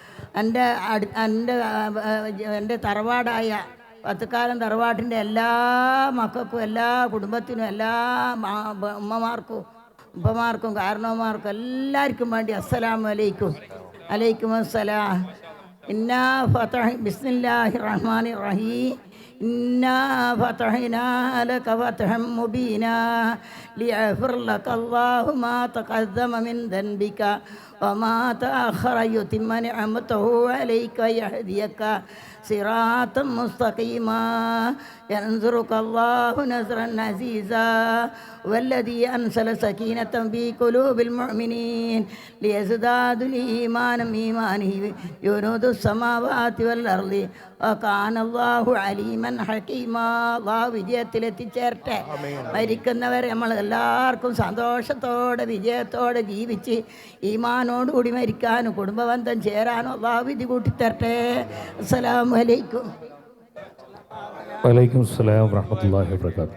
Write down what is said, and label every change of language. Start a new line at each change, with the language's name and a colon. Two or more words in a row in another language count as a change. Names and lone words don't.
Malayalam: എൻ്റെ തറവാടായ പത്തുക്കാലം തറവാട്ടിൻ്റെ എല്ലാ മക്കൾക്കും, എല്ലാ കുടുംബത്തിനും, എല്ലാ ഉമ്മമാർക്കും, ഉപ്പമാർക്കും, കാരണവന്മാർക്കും എല്ലാവർക്കും വേണ്ടി
Arabic: السلام عليكم. عليكم السلام. إنا فتح بسم الله الرحمن الرحيم. إنا فتحنا لك فتحا مبينا ليغفر لك الله ما تقدم من ذنبك وما تأخر يتم نعمته عليك ويهديك صراطا مستقيما ينصرك الله نصرا عزيزا والذي أنزل سكينة في قلوب المؤمنين ليزدادوا إيمانا بإيمانه جنود السماوات والأرض وكان الله عليما حكيما.
Malayalam: അള്ളാഹു വിജയത്തിലെത്തിച്ചേരട്ടെ. മരിക്കുന്നവരെ നമ്മൾ എല്ലാവർക്കും സന്തോഷത്തോടെ വിജയത്തോടെ ജീവിച്ച് ഈമാനോടുകൂടി മരിക്കാനും കുടുംബബന്ധം ചേരാനും അള്ളാഹു വിധി കൂട്ടിത്തരട്ടെ.
Arabic: السلام عليكم. وعليكم السلام ورحمة الله وبركاته.